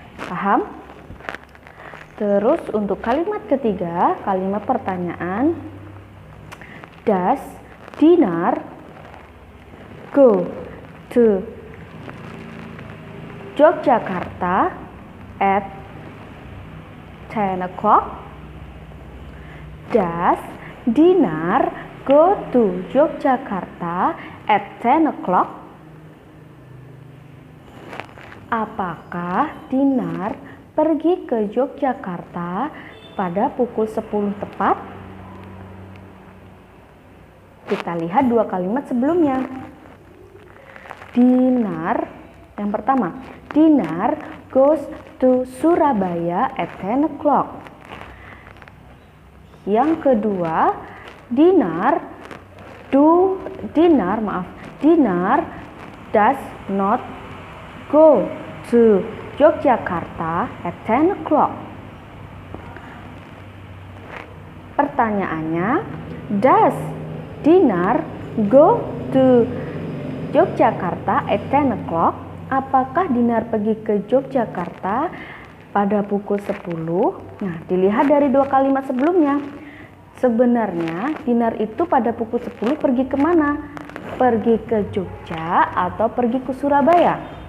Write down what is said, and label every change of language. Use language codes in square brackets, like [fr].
[id] Paham? Terus untuk kalimat ketiga, kalimat pertanyaan, [en] does Dinar go to Yogyakarta at 10 o'clock? Does Dinar go to Yogyakarta at 10 o'clock? [id] Apakah Dinar pergi ke Yogyakarta pada pukul 10 tepat? Kita lihat dua kalimat sebelumnya. [en] Dinar, [id] yang pertama, [en] Dinar goes to Surabaya at 10 o'clock. [id] Yang kedua, [en] Dinar does not go to Yogyakarta at 10 o'clock. [id] Pertanyaannya, [en] does Dinar go to Yogyakarta at 10 o'clock? [id] Apakah Dinar pergi ke Yogyakarta pada pukul 10? Nah, dilihat dari dua kalimat sebelumnya. Sebenarnya Dinar itu pada pukul 10 pergi kemana? Pergi ke Jogja atau pergi ke Surabaya?